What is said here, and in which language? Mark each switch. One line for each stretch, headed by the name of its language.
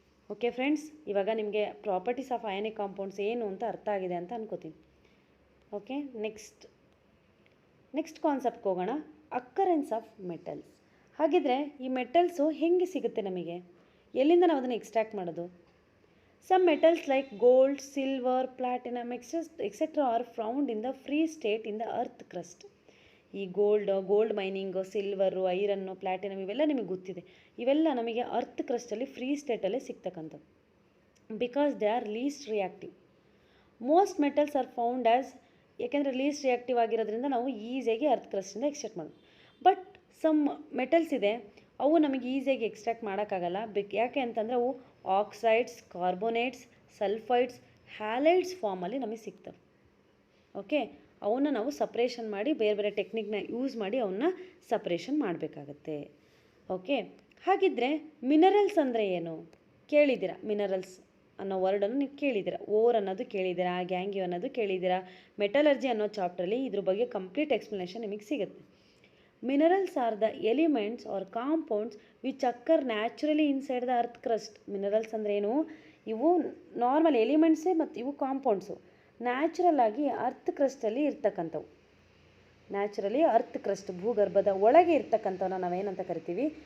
Kannada: Okay friends, ಇವಾಗ ನಿಮಗೆ properties of ionic compounds ಏನು ಅಂತ ಅರ್ಥ ಆಗಿದೆ ಅಂತ ಅನ್ಕೋತೀನಿ. ಓಕೆ, ನೆಕ್ಸ್ಟ್ ಕಾನ್ಸೆಪ್ಟ್ಗೆ ಹೋಗೋಣ, ಅಕ್ಕರೆನ್ಸ್ ಆಫ್ ಮೆಟಲ್ಸ್. ಹಾಗಿದ್ರೆ ಈ ಮೆಟಲ್ಸು ಹೆಂಗೆ ಸಿಗುತ್ತೆ ನಮಗೆ? ಎಲ್ಲಿಂದ ನಾವು ಅದನ್ನು ಎಕ್ಸ್ಟ್ರಾಕ್ಟ್ ಮಾಡೋದು?
English: Some metals like gold, silver, platinum, etc. are found in the free state in the earth crust.
Kannada: ಈ gold mining, silver, iron, platinum ಇವೆಲ್ಲ ನಿಮಗೆ ಗೊತ್ತಿದೆ. ಇವೆಲ್ಲ ನಮಗೆ earth ಕ್ರಸ್ಟಲ್ಲಿ free ಸ್ಟೇಟಲ್ಲೇ ಸಿಗ್ತಕ್ಕಂಥದ್ದು.
English: Because they are least reactive. Most metals are found as,
Kannada: ಯಾಕೆಂದರೆ list reactive ಆಗಿರೋದ್ರಿಂದ ನಾವು ಈಸಿಯಾಗಿ ಅರ್ತ್ ಕ್ರಸ್ಟಿಂದ ಎಕ್ಸ್ಟ್ರಾಕ್ಟ್ ಮಾಡೋದು. ಬಟ್ ಸಮ್ ಮೆಟಲ್ಸ್ ಇದೆ, ಅವು ನಮಗೆ ಈಸಿಯಾಗಿ ಎಕ್ಸ್ಟ್ರಾಕ್ಟ್ ಮಾಡೋಕ್ಕಾಗಲ್ಲ. ಯಾಕೆ ಅಂತಂದರೆ ಅವು ಆಕ್ಸೈಡ್ಸ್, ಕಾರ್ಬೋನೇಟ್ಸ್, ಸಲ್ಫೈಡ್ಸ್, ಹ್ಯಾಲೈಡ್ಸ್ ಫಾರ್ಮಲ್ಲಿ ನಮಗೆ ಸಿಗ್ತವೆ. ಓಕೆ, ಅವನ್ನ ನಾವು ಸಪ್ರೇಷನ್ ಮಾಡಿ ಬೇರೆ ಬೇರೆ ಟೆಕ್ನಿಕ್ನ ಯೂಸ್ ಮಾಡಿ ಅವನ್ನ ಸಪ್ರೇಷನ್ ಮಾಡಬೇಕಾಗತ್ತೆ. ಓಕೆ, ಹಾಗಿದ್ದರೆ ಮಿನರಲ್ಸ್ ಅಂದರೆ ಏನು ಕೇಳಿದ್ದೀರಾ? ಮಿನರಲ್ಸ್ ಅನ್ನೋ ವರ್ಡನ್ನು ನೀವು ಕೇಳಿದ್ದೀರಾ. ಓರ್ ಅನ್ನೋದು ಕೇಳಿದ್ದೀರಾ, ಗ್ಯಾಂಗಿಯೋ ಅನ್ನೋದು ಕೇಳಿದ್ದೀರಾ. ಮೆಟಲರ್ಜಿ ಅನ್ನೋ ಚಾಪ್ಟ್ರಲ್ಲಿ ಇದ್ರ ಬಗ್ಗೆ ಕಂಪ್ಲೀಟ್ ಎಕ್ಸ್ಪ್ಲನೇಷನ್ ನಿಮಗೆ ಸಿಗುತ್ತೆ.
English: Minerals are the elements or compounds which occur naturally inside the earth crust.
Kannada: Minerals ಅಂದರೆ ಏನು? ಇವು ನಾರ್ಮಲ್ ಎಲಿಮೆಂಟ್ಸೇ ಮತ್ತು ಇವು ಕಾಂಪೌಂಡ್ಸು ನ್ಯಾಚುರಲ್ ಆಗಿ ಅರ್ತ್ ಕ್ರಸ್ಟಲ್ಲಿ ಇರ್ತಕ್ಕಂಥವು. ನ್ಯಾಚುರಲಿ ಅರ್ತ್ ಕ್ರಸ್ಟ್ ಭೂಗರ್ಭದ ಒಳಗೆ ಇರ್ತಕ್ಕಂಥವನ್ನ ನಾವೇನಂತ ಕರಿತೀವಿ?